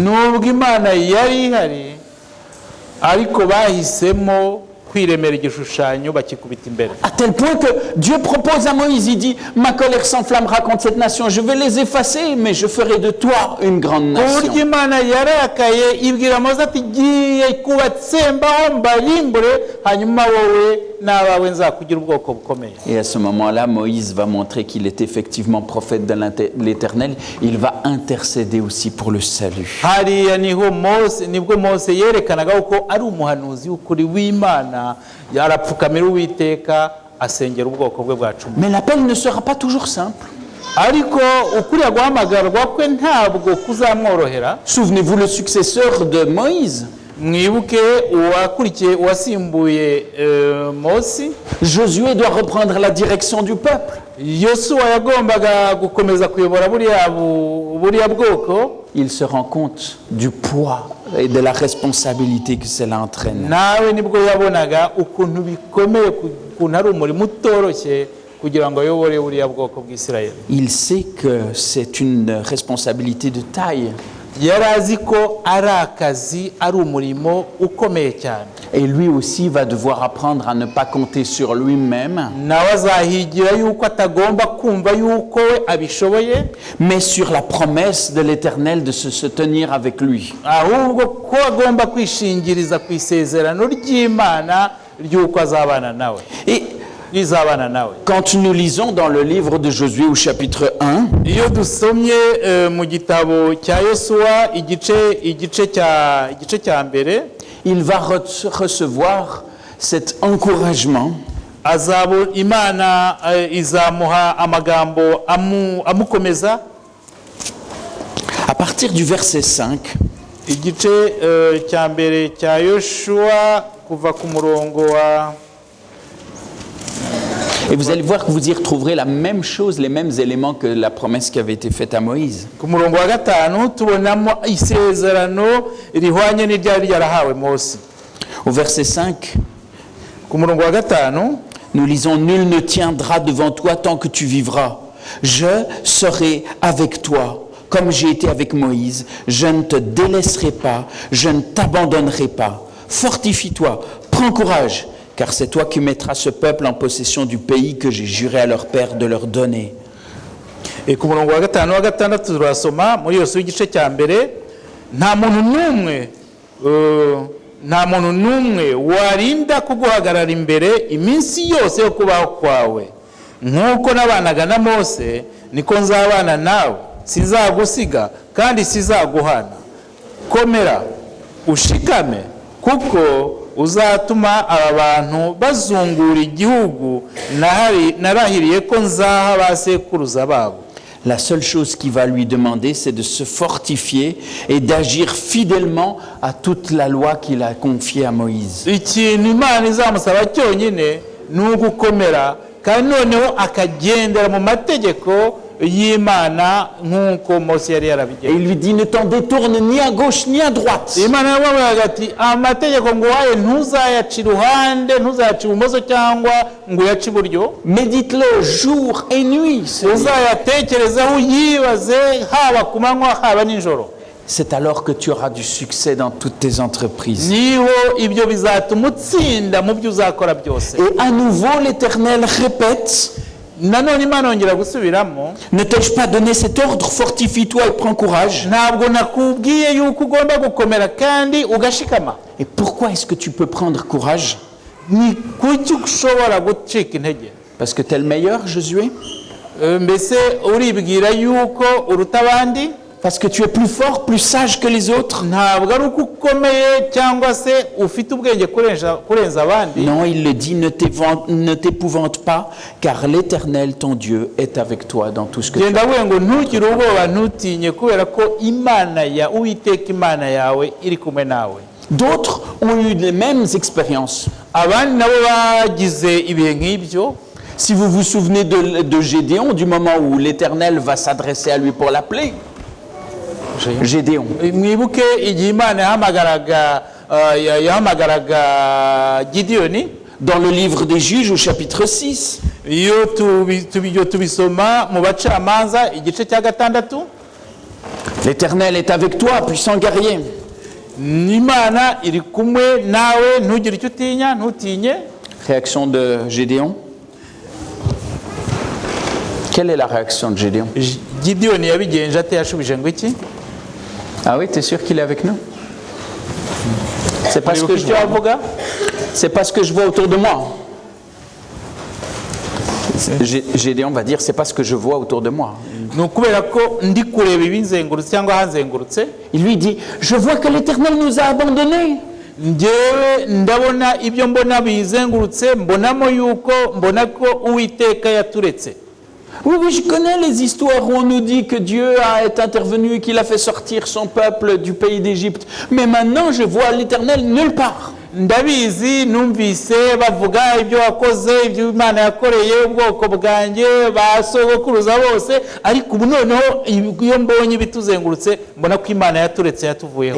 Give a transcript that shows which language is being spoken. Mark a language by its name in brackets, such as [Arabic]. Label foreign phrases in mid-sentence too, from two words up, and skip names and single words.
[Kinyarwanda] nubwo imana yari ihari ariko bahisemo kwiremera igishushanyo bakikubita imbere. [French] À tel point que Dieu propose à Moïse, il dit, ma colère s'enflammera contre cette nation, je vais les effacer, mais je ferai de toi une grande [Kinyarwanda] ku buryo [French] nation. [Kinyarwanda] imana yarakaye ibwira mose ati giye kubatsembaho mbarimbure hanyuma wowe n'abawe nzakugira ubwoko bukomeye. [French] Et à ce moment-là, Moïse va montrer qu'il est effectivement prophète de l'Éternel. Il va intercéder aussi pour le salut. [Kinyarwanda] hariya nibwo mose yerekanaga ko ari umuhanuzi w'ukuri w'imana yarapfukamira uwiteka asengera ubwoko bwe bwacumuye. [French] Mais l'appel ne sera pas toujours simple. [Kinyarwanda] ariko ukuriya guhamagarwa kwe ntabwo kuzamworohera. [French] Souvenez-vous, le successeur de Moïse, [Kinyarwanda] mwibuke uwakurikiye uwasimbuye Mose, [French] Josué, doit reprendre la direction du peuple. [Kinyarwanda] yosuwa yagombaga gukomeza kuyobora buriya bwoko. [French] Il se rend compte du poids et de la responsabilité que cela entraîne. [Kinyarwanda] nawe nibwo yabonaga ukuntu bikomeye, ukuntu ari umurimo utoroshye kugira ngo ayobore buriya bwoko bw'Isirayeli. [French] Il sait que c'est une responsabilité de taille. [Kinyarwanda] yari azi ko ari akazi, ari umurimo ukomeye cyane. [French] Et lui aussi va devoir apprendre à ne pas compter sur lui-même, [Kinyarwanda] nawe azahigira yuko atagomba kumva yuko we abishoboye, [French] mais sur la promesse de l'Éternel de se tenir avec lui. [Kinyarwanda] ahubwo ko agomba kwishingiriza ku isezerano ry'Imana ry'uko azabana nawe, [French] Et [Kinyarwanda] rizabana nawe. [French] quand nous lisons dans le livre de Josué au chapitre 1, [Kinyarwanda] iyo dusomye mu gitabo cya yosuwa igice cya mbere, [French] il va recevoir cet encouragement [Kinyarwanda] imana izamuha amagambo amukomeza. [French] à partir du verset 5. [Kinyarwanda] igice cya mbere cya yoshuwa kuva ku murongo wa. [French] Et vous allez voir que vous y retrouverez la même chose, les mêmes éléments que la promesse qui avait été faite à Moïse. [Kinyarwanda] ku murongo wa gatanu tubonamo isezerano rihwanye n'iryari ryarahawe Mose. [French] Au verset 5, [Kinyarwanda] ku murongo wa gatanu [French] nous lisons, nul ne tiendra devant toi tant que tu vivras. Je serai avec toi, comme j'ai été avec Moïse. Je ne te délaisserai pas, je ne t'abandonnerai pas. Fortifie-toi, prends courage, car c'est toi qui mettras ce peuple en possession du pays que j'ai juré à leur père de leur donner. [Kinyarwanda] ku murongo wa gatanu wa gatandatu turasoma muri Yosuwa igice cya mbere, nta muntu n'umwe warinda kuguhagarara imbere iminsi yose yo kubaho kwawe. nk'uko nabanaga na Mose niko nzabana nawe, sinzagusiga kandi sizaguhana. komera ushikame, kuko uzatuma aba bantu bazungura igihugu narahiriye ko nzaha ba sekuruza babo. [French] La seule chose qu'il va lui demander, c'est de se fortifier et d'agir fidèlement à toute la loi qu'il a confiée à Moïse. [Kinyarwanda] ikintu imana izamusaba cyonyine ni ugukomera, kandi noneho akagendera mu mategeko y'Imana nk'uko Mose yari [French] Et [Kinyarwanda] yarabigenje. [French] il lui dit, ne t'en détourne ni à gauche ni à droite. [Kinyarwanda] Imana yamubwiraga ati amategeko ngo uhaye ntuzayaca iruhande, ntuzayaca ibumoso cyangwa ngo uyace iburyo, [French] Médite-le jour et nuit. [Kinyarwanda] uzayatekerezeho uyibaze haba ku manywa haba nijoro. [French] C'est alors que tu auras du succès dans toutes tes entreprises. [Kinyarwanda] niho ibyo bizatuma utsinda mu byo uzakora byose. [French] Et à nouveau, l'Éternel répète, [Kinyarwanda] nanone Imana yongera gusubiramo, [French] ne t'ai-je pas donné cet ordre, fortifie-toi et prends courage. [Kinyarwanda] ntabwo nakubwiye yuko ugomba gukomera kandi ugashikama. [French] Et pourquoi est-ce que tu peux prendre courage? [Kinyarwanda] ni kuki ushobora gucika intege? [French] Parce que tu es le meilleur, Josué? [Kinyarwanda] mbese uribwira yuko uruta abandi [French] parce que tu es plus fort, plus sage que les autres? [Kinyarwanda] ntabwo ari uko ukomeye cyangwa se ufite ubwenge kurenza abandi. [French] Non, il le dit, ne t'épouvante pas, car l'Éternel, ton Dieu, est avec toi dans tout ce que tu [Kinyarwanda] genda [French] fais. [Kinyarwanda] we ngo ntugire ubwoba ntutinye kubera ko imana ya uwiteka imana yawe iri kumwe nawe. [French] D'autres ont eu les mêmes expériences. [Kinyarwanda] abandi nabo bagize ibihe nk'ibyo. [French] Si vous vous souvenez de Gédéon, du moment où l'Éternel va s'adresser à lui pour l'appeler, Gédéon. [Kinyarwanda] mwibuke igihe imana yahamagaraga gidiyoni [French] Dans le livre des Juges au chapitre 6, [Kinyarwanda] iyo tubisoma mu bacamanza igice cya 6. [French] l'Éternel est avec toi, puissant guerrier. [Kinyarwanda] imana iri kumwe nawe ntugire icyo utinya ntutinye. [French] Réaction de Gédéon. Quelle est la réaction de Gédéon? [Kinyarwanda] gidiyoni yabigenje ate? yashubije ngo iki? [French] Ah oui, tu es sûr qu'il est avec nous? C'est pas ce que je [Kinyarwanda] icyo [French] vois. [Kinyarwanda] avuga? [French] C'est pas ce que je vois autour de moi. Gédéon va dire, c'est pas ce que je vois autour de moi. [Kinyarwanda] ni ukubera ko ndi kureba ibinzengurutse cyangwa hanzengurutse. [French] Il lui dit, je vois que l'Éternel nous a abandonnés. [Kinyarwanda] njyewe ndabona ibyo mbona bizengurutse, mbona ko uwiteka yaturetse. [French] Oui, oui, je connais les histoires où on nous dit que Dieu est intervenu et qu'il a fait sortir son peuple du pays d'Égypte. Mais maintenant, je vois l'Éternel nulle part. [Kinyarwanda] ndabizi numvise bavuga ibyo wakoze, ibyo imana yakoreye ubwoko bwanjye basogokuruza bose, ariko ubu noneho iyo mbonye ibituzengurutse mbona ko imana yaturetse yatuvuyeho.